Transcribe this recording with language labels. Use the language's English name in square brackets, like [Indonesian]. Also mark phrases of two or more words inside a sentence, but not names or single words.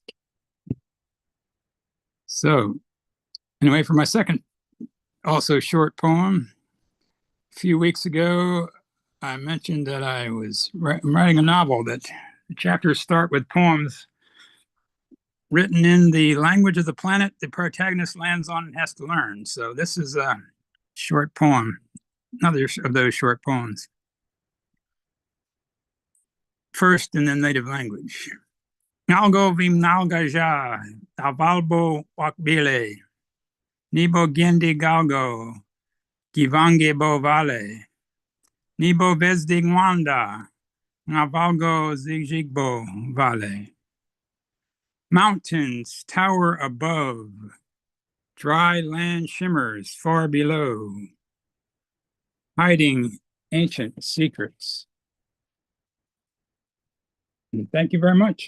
[English] So anyway, for my second also short poem, a few weeks ago, I mentioned that I was writing a novel that the chapters start with poems written in the language of the planet the protagonist lands on and has to learn. So this is a short poem, another of those short poems. First in the native language. Nalgo vim nalgaja, tavalbo wakbile, nibo gendi galgo, givange bo vale, nibo vezdigwanda, navalgo zigjigbo vale. Mountains tower above, dry land shimmers far below, hiding ancient secrets. And thank you very much.